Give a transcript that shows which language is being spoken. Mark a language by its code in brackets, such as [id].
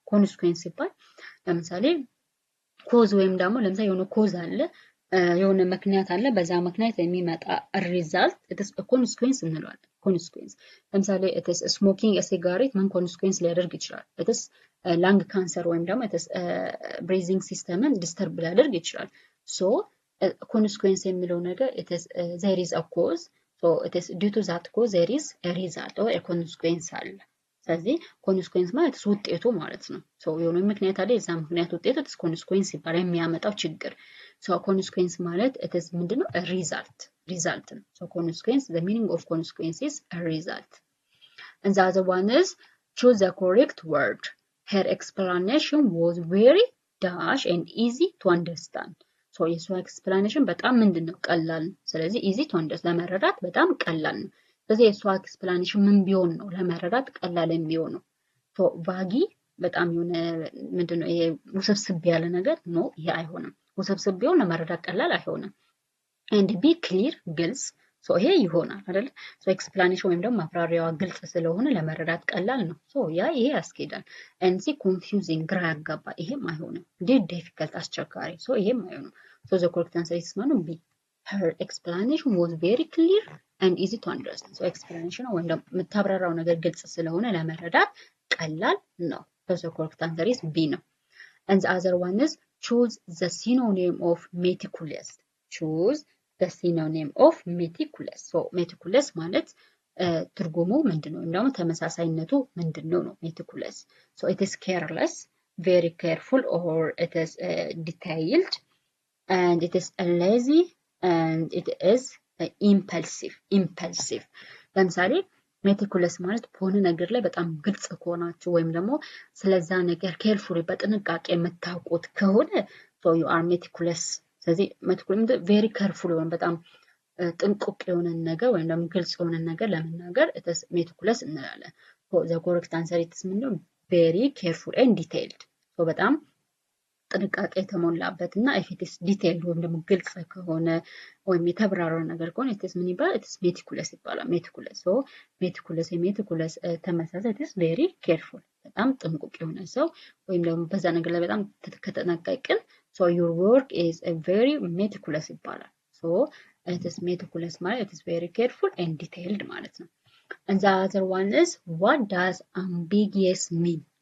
[am] ኮንስኩዌንስ ሲባል ለምሳሌ ኮዝ ወይም ደግሞ ለምሳሌ የሆነ ኮዝ አለ የሆነ ምክንያት አለ በዛ ምክንያት የሚመጣ ሪዛልት [en] it is a consequence [am] እንለዋለን። ኮንስኩዌንስ ለምሳሌ it is smoking a cigarette ምን ኮንስኩዌንስ ሊያደርግ ይችላል? [en] it is lung cancer ወይም ደግሞ it is breathing system disturb ሊያደርግ ይችላል። so consequence የሚለው ነገር it is there is a cause so it is due to that cause there is a result or a consequence አለ። [am] ስለዚህ consequence ማለት ውጤቱ ማለት ነው። [en] so የሆነ ምክንያት አለ የዛ ምክንያት ውጤቱ it is consequence ይባላል የሚያመጣው ችግር። so consequence ማለት it is ምንድነው? a result [am] ነው። [en] so consequence the meaning of consequence is a result. and the other one is choose the correct word. her explanation was very dash and easy to understand. [am] so የሷ ኤክስፕላኔሽን በጣም ምንድነው? ቀላል ነው። ስለዚህ [en] easy to understand [am] ለመረዳት በጣም ቀላል ነው። ስለዚህ የሷ ኤክስፕላኔሽን ምን ቢሆን ነው ለመረዳት ቀላል የሚሆነው? so ቫጊ በጣም የሆነ ምንድነው ይሄ ውስብስብ ያለ ነገር ነው፣ ይሄ አይሆንም። ውስብስብ ቢሆን ለመረዳት ቀላል አይሆንም። [en] and be clear [am] ግልጽ so ይሄ ይሆናል አይደል? [en] so ኤክስፕላኔሽን ወይም ደግሞ [am] ማብራሪያዋ ግልጽ ስለሆነ ለመረዳት ቀላል ነው። [en] so ይሄ ያስኬዳል። and C confusing ግራ ያጋባ ይሄም አይሆንም። D difficult አስቸጋሪ so ይሄም አይሆንም። so the correct answer is B. her explanation was very clear and easy to understand. [am] So explanation ወይም ደግሞ የምታብራራው ነገር ግልጽ ስለሆነ ለመረዳት ቀላል ነው። So correct answer is B ነው። [en] And the other one is choose the synonym of meticulous. Choose the synonym of meticulous. [am] So meticulous ማለት ትርጉሙ ምንድነው? ወይም ደግሞ ተመሳሳይነቱ ምንድነው ነው meticulous. [en] So it is careless, very careful, or it is detailed, and it is lazy, and it is impulsive. [am] ለምሳሌ ሜቲኩለስ ማለት በሆነ ነገር ላይ በጣም ግልጽ ከሆናችሁ ወይም ደግሞ ስለዛ ነገር ኬርፉሊ በጥንቃቄ የምታውቁት ከሆነ [en] so you are meticulous። [am] ስለዚህ ሜቲኩለስ very careful የሆነ በጣም ጥንቁቅ የሆነ ነገር ወይም ደግሞ ግልጽ የሆነ ነገር ለመናገር it is meticulous እንላለን። so the correct answer is ምንድነው? [en] very careful and detailed። [am] so በጣም ጥንቃቄ የተሞላበት እና if it is detailed ወይም ደግሞ ግልጽ ከሆነ ወይም የተብራራ ነገር ከሆነ it is ምን ይባላል? it is meticulous ይባላል። meticulous so meticulous ተመሳሳይ it is very careful በጣም ጥንቁቅ የሆነ ሰው ወይም ደግሞ በዛ ነገር ላይ በጣም ከተጠነቀቅን so your work is a very meticulous ይባላል። so it is meticulous ማለት it is very careful and detailed ማለት ነው። [en] and the other one is what does ambiguous mean?